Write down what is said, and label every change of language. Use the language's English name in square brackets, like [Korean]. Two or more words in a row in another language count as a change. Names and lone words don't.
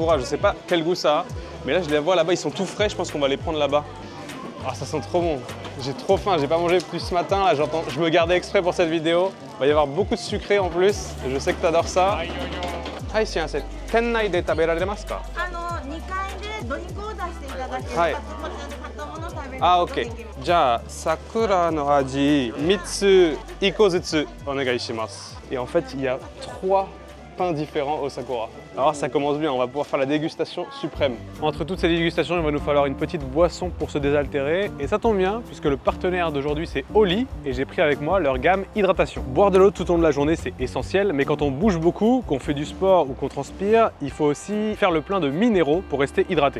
[French] Je ne sais pas quel goût ça a. Mais là, je les vois là-bas, ils sont tout frais. Je pense qu'on va les prendre là-bas. Ah, ça sent trop bon. J'ai trop faim, j'ai pas mangé depuis ce matin. Là, je me gardais exprès pour cette vidéo. Il va y avoir beaucoup de sucré en plus. Je sais que tu adores ça. [Japanese] はい、店内で食べられますか? 2階でドリンクオーダーしていただければ、はいこちらで買ったものを食べること Ah, が [French] ok. [Japanese] できる。じゃあ、sakuraの味3つ1個ずつお願いします。 [French] Et en fait, il y a 3 pains différents au sakura. Alors ça commence bien, on va pouvoir faire la dégustation suprême. Entre toutes ces dégustations, il va nous falloir une petite boisson pour se désaltérer. Et ça tombe bien, puisque le partenaire d'aujourd'hui c'est Oli, et j'ai pris avec moi leur gamme hydratation. Boire de l'eau tout au long de la journée c'est essentiel, mais quand on bouge beaucoup, qu'on fait du sport ou qu'on transpire, il faut aussi faire le plein de minéraux pour rester hydraté.